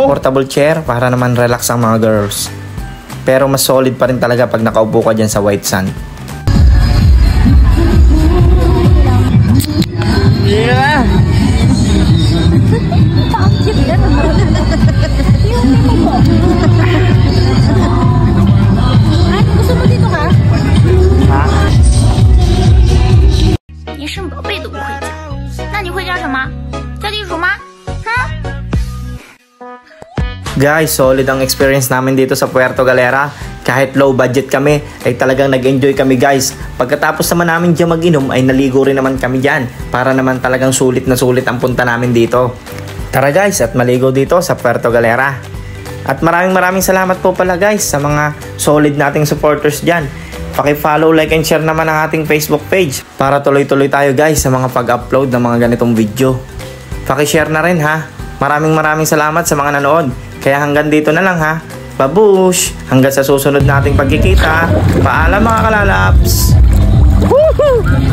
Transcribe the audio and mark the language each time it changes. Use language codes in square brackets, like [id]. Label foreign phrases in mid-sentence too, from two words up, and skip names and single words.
[tl] ng [en] portable chair [tl] para naman relax ang mga girls. Pero mas solid pa rin talaga pag nakaupo ka dyan sa [en] white sand. Yeah! [tl] Gusto mo dito ka? [zh] 连生宝贝都不会叫，那你会叫什么？叫地鼠吗？哼！ [tl] Guys, solid ang experience namin dito sa Puerto Galera. Kahit [en] low budget [tl] kami, ay talagang nag-enjoy kami guys. Pagkatapos naman namin dyan mag-inom, ay naligo rin naman kami dyan. Para naman talagang sulit na sulit ang punta namin dito. Tara guys, at maligo dito sa Puerto Galera. At maraming salamat po pala guys sa mga solid nating supporters dyan. Paki-follow, [en] like, and share [tl] naman ang ating Facebook page para tuloy-tuloy tayo guys sa mga pag-upload ng mga ganitong video. Paki-share na rin ha. Maraming salamat sa mga nanood. Kaya hanggang dito na lang ha. Babush! Hanggang sa susunod nating pagkikita. Paalam mga kalalaps!